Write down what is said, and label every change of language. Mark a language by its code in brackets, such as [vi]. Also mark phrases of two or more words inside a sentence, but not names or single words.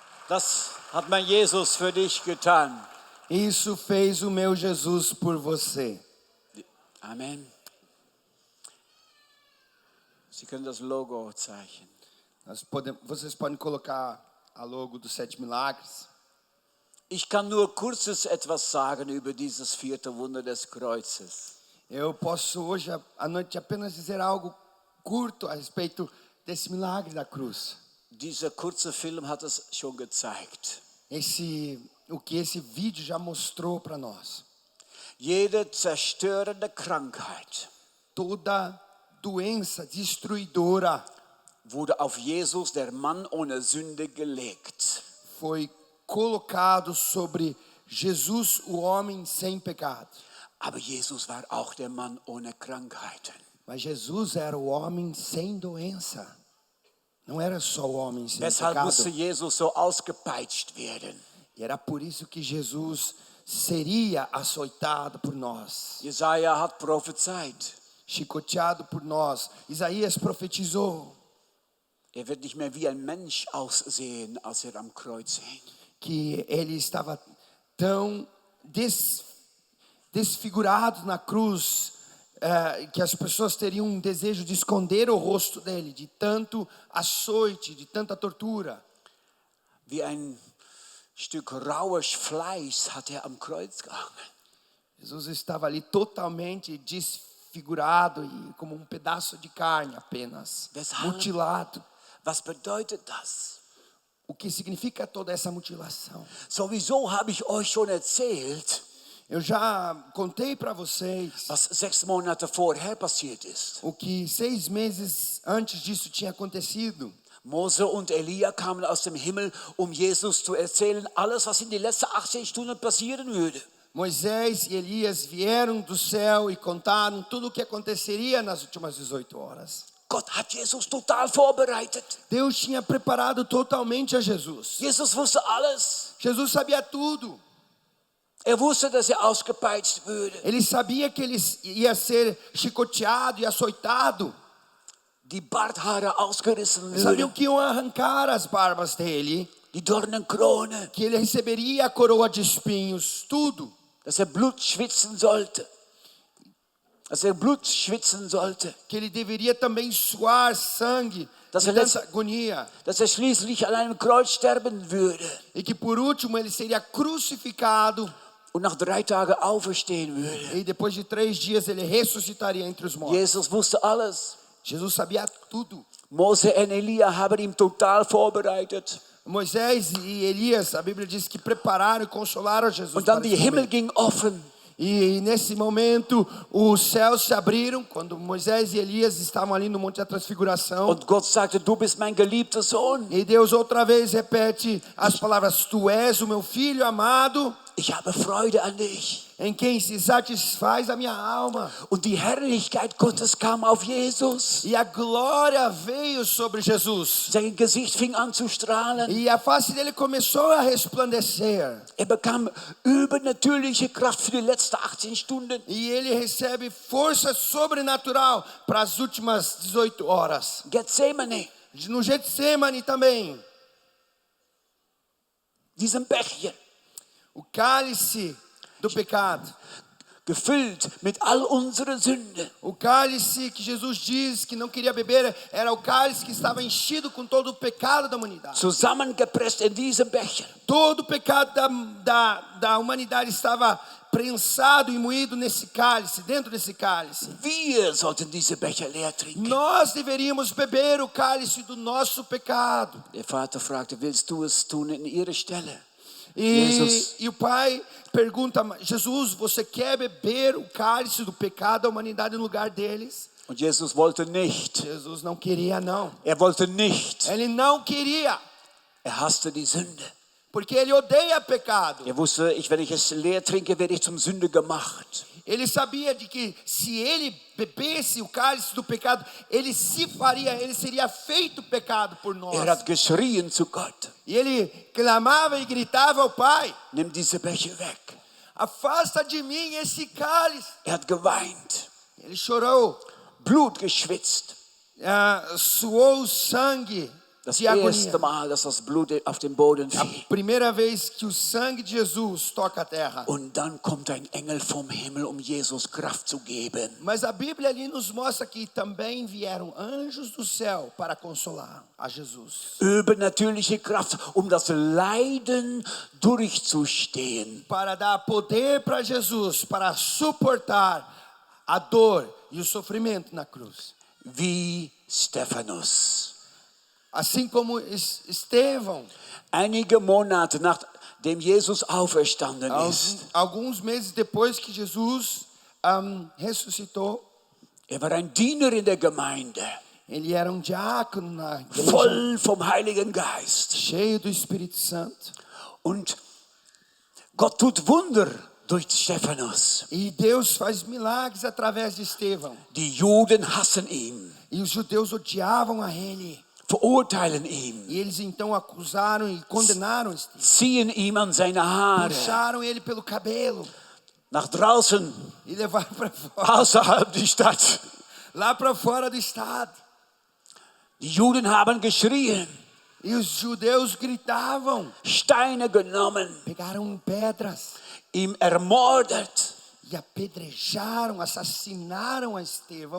[de] Das hat mein Jesus für dich getan. [pt] Isso fez o meu Jesus por você. Amen. [de] Sie können das Logo zeichnen. [pt] Vocês podem colocar a logo dos 7 milagres. [de] Ich kann nur kurzes etwas sagen über dieses vierte Wunder des Kreuzes. [pt] Eu posso hoje à noite apenas dizer algo curto a respeito desse milagre da cruz. [de] Dieser kurze Film hat es schon gezeigt. [pt] O que esse vídeo já mostrou para nós. [de] Jede zerstörende Krankheit [pt] Toda doença destruidora [de] wurde auf Jesus, der Mann ohne Sünde, gelegt. [pt] foi colocado sobre Jesus, o homem sem pecado. [de] Aber Jesus war auch der Mann ohne Krankheiten. [pt] Mas Jesus era o homem sem doença. Não era só o homem sem [de] Deshalb [pt] pecado. [de] musste Jesus so ausgepeitscht werden. [pt] E era por isso que Jesus seria açoitado por nós, [de] Jesaja hat prophezeit. [pt] chicoteado por nós. Isaías profetizou [de] Er wird nicht mehr wie ein Mensch aussehen, als er am Kreuz hing. [pt] que ele estava tão desfigurado na cruz, que as pessoas teriam um desejo de esconder o rosto dele, de tanto açoite, de tanta tortura. [de] Wie ein Stück raues Fleisch hat er am Kreuz gehangen. [pt] Jesus estava ali totalmente desfigurado e como um pedaço de carne apenas, mutilado. [de] Was bedeutet das? [pt] O que significa toda essa mutilação? [de] Sowieso habe ich euch schon erzählt, [pt] Eu já contei para vocês [de] was 6 Monate vorher passiert ist. [pt] o que 6 meses antes disso tinha acontecido. [de] Mose und Elia kamen aus dem Himmel, Jesus zu erzählen, alles, was in den letzten 18 Stunden passieren würde. [pt] Moisés e Elias vieram do céu e contaram tudo o que aconteceria nas últimas 18 horas. [de] Gott hat Jesus total vorbereitet. [pt] Deus tinha preparado totalmente a Jesus. [de] Jesus wusste alles. [pt] Jesus sabia tudo. [de] Er wusste, dass er ausgepeitscht würde. [pt] Ele sabia que ele ia ser chicoteado e açoitado. [de] Die Barthaare ausgerissen [pt] Sabiam [de] würden. [pt] que iam arrancar as barbas dele, [de] Die Dornenkrone. [pt] que ele receberia a coroa de espinhos, tudo. [de] Dass er Blut schwitzen sollte. [pt] Que ele deveria também suar sangue [de] Das [pt] de [de] er [pt] tanta agonia. [de] Dass er schließlich an einem Kreuz sterben würde. [pt] E que por último ele seria crucificado. [de] Und nach 3 Tagen auferstehen würde. [pt] E depois de 3 dias ele ressuscitaria entre os mortos. [de] Jesus wusste alles. [pt] Jesus sabia tudo. [de] Mose und Elia haben ihn total vorbereitet. [pt] Moisés e Elias, a Bíblia diz que prepararam e consolaram Jesus. [de] Und dann [pt] para [de] die [pt] esse [de] Himmel [pt] momento. [de] ging offen. [pt] E nesse momento os céus se abriram quando Moisés e Elias estavam ali no Monte da Transfiguração. [de] Und Gott sagte, du bist mein geliebter Sohn. [pt] E Deus outra vez repete as palavras: Tu és o meu filho amado, [de] Ich habe Freude an dich. [pt] em quem se satisfaz a minha alma. [de] Und die Herrlichkeit Gottes kam auf Jesus. [pt] E a glória veio sobre Jesus. [de] Sein Gesicht fing an zu strahlen. [pt] E a face dele começou a resplandecer. [de] Er bekam übernatürliche Kraft für die letzten 18 Stunden. [pt] E ele recebe força sobrenatural para as últimas 18 horas. [de] Gethsemane, [pt] No Getsemane também. [de] diesem Becher, [pt] O cálice do pecado. [de] gefüllt mit all unseren Sünden. [pt] O cálice que Jesus diz que não queria beber era o cálice que estava enchido com todo o pecado da humanidade. [de] Zusammengepresst in diesem Becher. [pt] Todo o pecado da humanidade estava prensado e moído nesse cálice, dentro desse cálice. [de] Wir sollten diese Becher leer trinken. [pt] Nós deveríamos beber o cálice do nosso pecado. [de] Der Vater fragte, willst du es tun in ihre Stelle? [pt] E o pai pergunta: Jesus, você quer beber o cálice do pecado da humanidade no lugar deles? [de] Und Jesus wollte nicht. [pt] Jesus não queria, não. [de] Er wollte nicht. [pt] Ele não queria, [de] Er hasste die Sünde. [pt] porque ele odeia pecado. [de] Er wusste, wenn ich es leer trinke, werde ich zum Sünde gemacht. [pt] Ele sabia de que se ele bebesse o cálice do pecado, ele seria feito pecado por nós. [de] Er hat geschrien zu Gott. [pt] E ele clamava e gritava ao Pai: [de] Nimm diese Becher weg. [pt] afasta de mim esse cálice. [de] Er hat geweint, [pt] Ele chorou, [de] Blut geschwitzt. [pt] suou sangue. [de] Das [pt] de agonia. [de] erste Mal, dass das Blut auf den Boden [pt] A [de] fiel. [pt] primeira vez que o sangue de Jesus toca a terra. [de] Und dann kommt ein Engel vom Himmel, um Jesus Kraft zu geben. [pt] Mas a Bíblia ali nos mostra que também vieram anjos do céu para consolar a Jesus. [de] Übernatürliche Kraft, um das Leiden durchzustehen. [pt] Para dar poder para Jesus, para suportar a dor e o sofrimento na cruz. [de] Wie Stephanus. [pt] Assim como Estevão, [de] Einige Monate nachdem Jesus auferstanden ist. [pt] alguns meses depois que Jesus ressuscitou, [de] War ein Diener in der Gemeinde, [pt] ele era diácono na igreja, [de] voll vom Heiligen Geist. [pt] cheio do Espírito Santo. [de] Und Gott tut Wunder durch Stephanus. [pt] E Deus faz milagres através de Estevão. [de] Die Juden hassen ihn, [pt] E os judeus odiavam a ele. [de] verurteilen ihn, [pt] E eles então acusaram e condenaram Estevão. [de] ziehen ihm an seine Haare [pt] Puxaram ele pelo cabelo [de] nach draußen, [pt] e levaram para fora, [de] außerhalb der Stadt. [pt] lá para fora do estado. [de] Die Juden haben geschrien, [pt] E os judeus gritavam, [de] Steine genommen, [pt] pegaram pedras [de] ihn ermordet. [pt] e apedrejaram, assassinaram a Estevão.